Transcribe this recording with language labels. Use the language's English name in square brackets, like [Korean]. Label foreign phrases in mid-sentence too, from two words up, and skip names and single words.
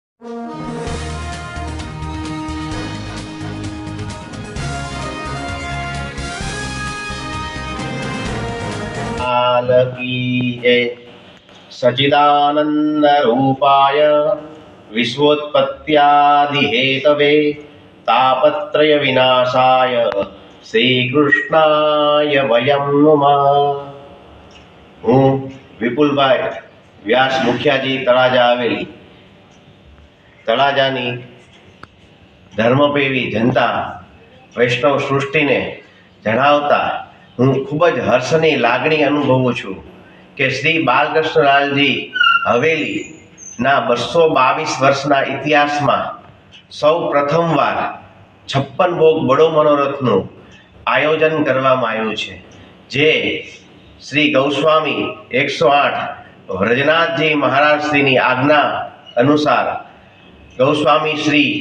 [Hindi] लाल की जय। [Sanskrit] सच्चिदानंद रूपाय विश्वोत्पत्त्यादि हेतवे तापत्रय विनाशाय श्रीकृष्णाय वयं नुमः। [Gujarati] હું વિપુલભાઈ વ્યાસ મુખિયાજી તળાજા આવેલી તળાજાની ધર્મપ્રેમી જનતા વૈષ્ણવ સૃષ્ટિને જણાવતા હું ખૂબ જ હર્ષની લાગણી અનુભવું છું કે શ્રી બાલકૃષ્ણલાલજી હવેલીના 222 વર્ષના ઇતિહાસમાં સૌ પ્રથમવાર 56 ભોગ બડો મનોરથનું આયોજન કરવામાં આવ્યું છે, જે શ્રી ગૌસ્વામી 108 વ્રજનાથજી મહારાજ શ્રીની આજ્ઞા અનુસાર ગૌસ્વામી શ્રી